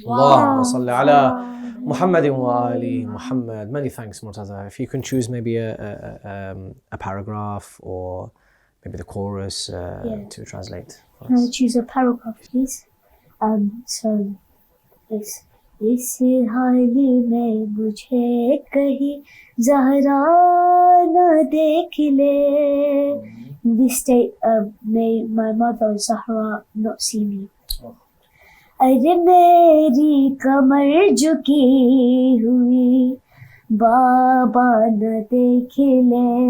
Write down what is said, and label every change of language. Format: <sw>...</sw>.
<ar>اللهم صل على محمد وآل Muhammad.</ar> <en>Many thanks, Murtaza. If you can choose maybe a paragraph or maybe the chorus to translate. Can I choose a paragraph, please? So it's</en> <ur>اس حال میں مجھے کہیں زہرا نہ دیکھ لے.</ur> <en>In this state, may my mother Zahra not see me.</en> <ur>ارے میری کمر جھکی ہوئی بابا نہ دیکھ لے.</ur>